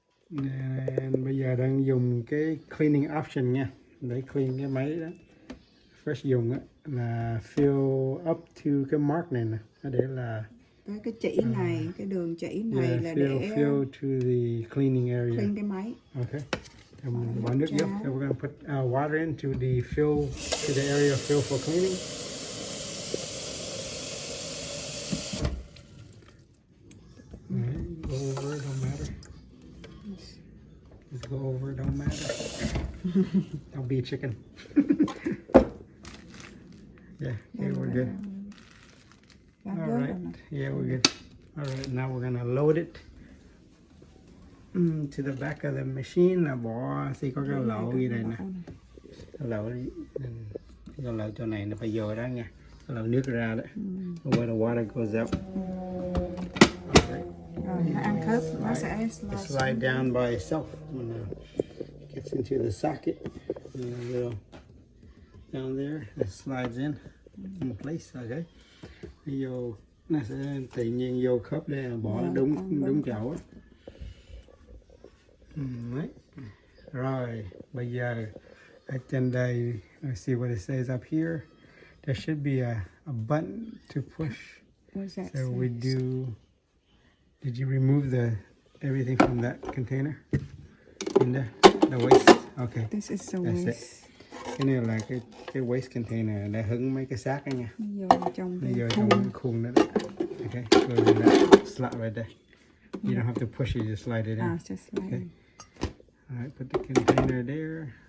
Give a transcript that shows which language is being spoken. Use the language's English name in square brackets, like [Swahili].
[Vietnamese] Nên bây giờ đang dùng cái cleaning option nha, để clean cái máy đó. First dùng là [English] fill up to [Vietnamese] cái mark này nè, để là cái chỉ này, cái đường chỉ này là [English] fill to the cleaning area. [Vietnamese] clean cái máy. Okay. Bỏ nước vô. [English] So we're gonna put water into the fill to the area fill for cleaning. Go over it, don't matter. Just go over it, don't matter. Don't be a chicken. Yeah, we're good. All right. Yeah, we're good. All right, now we're gonna load it to the back of the machine. [Vietnamese] Là bỏ có cái lỗ gì đây nè. Cái lỗ chỗ này nó phải vô đó nha. Cái lỗ nước ra đấy. [English] Where the water goes out. [Vietnamese] Nó ăn khớp, nó sẽ [English] slide down by itself when it gets into the socket. Down there, it slides in place. Okay. [Vietnamese] Vô nó sẽ tự nhiên vô khớp đây, bỏ nó đúng chỗ á. Đấy. Rồi bây giờ ở trên đây, [English] let's see what it says up here. There should be a button to push. What's that? So we do. Did you remove everything from that container? In there, the waste. Okay. This is the That's waste. It. [Vietnamese] Cái này là cái waste container để hứng mấy cái xác đó nha. Vô trong cái khuôn đó. Okay. [English] Go to that slot right there. You don't have to push it, just slide it in. Just slide. Okay. All right, put the container there.